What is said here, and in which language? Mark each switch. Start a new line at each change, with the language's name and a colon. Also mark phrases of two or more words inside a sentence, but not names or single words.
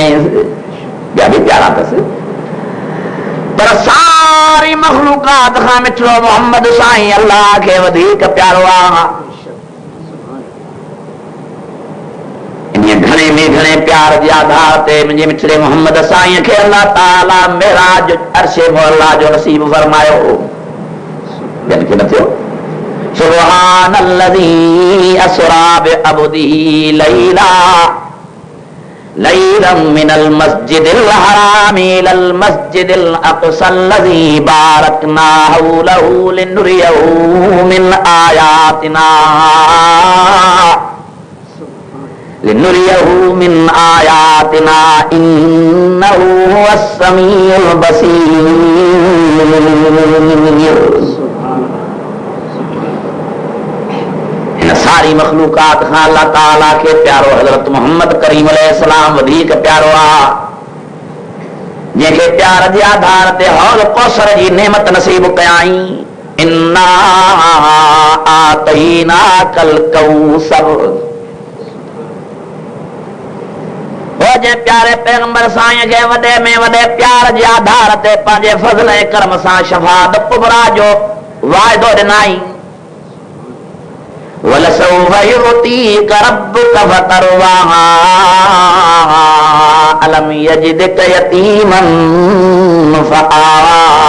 Sindhi: ॿिया बि प्यारा अथसि, पर सारी मखलूकात खां मिठो मोहम्मद साईं अल्लाह खे वधीक प्यारो आहे। इन घणे में घणे प्यार जे आधार ते मुंहिंजे मिठड़े मोहम्मद साईं खे अल्लाह ताला मेराज अर्शे मुअल्ला जो नसीब फरमायो। ॿियनि खे न थियो।
Arabic: سبحان الذي أسرى بعبده ليلا من المسجد الحرام إلى المسجد الأقصى الذي باركنا حوله لنريه من آياتنا إنه هو السميع البصير.
Sindhi: सारी मखलूकात खां अल्लाह ताला के प्यारो हजरत मोहम्मद करीम अलैहिस्सलाम वधीक प्यारो आ, जंहिंखे प्यार जे आधार ते हौल कौसर जी नेमत नसीब कयाई।
Arabic: إنا أعطيناك الكوثر,
Sindhi: वो जे प्यारे पैगंबर साईं खे वॾे में वॾे प्यार जे आधार ते पंहिंजे फज़ल ऐं करम सां शफ़ाअत कुबरा जो वाइदो ॾिनाई।
Arabic: ولسوف يعطيك ربك فترضى ألم يجدك يتيما فآوى.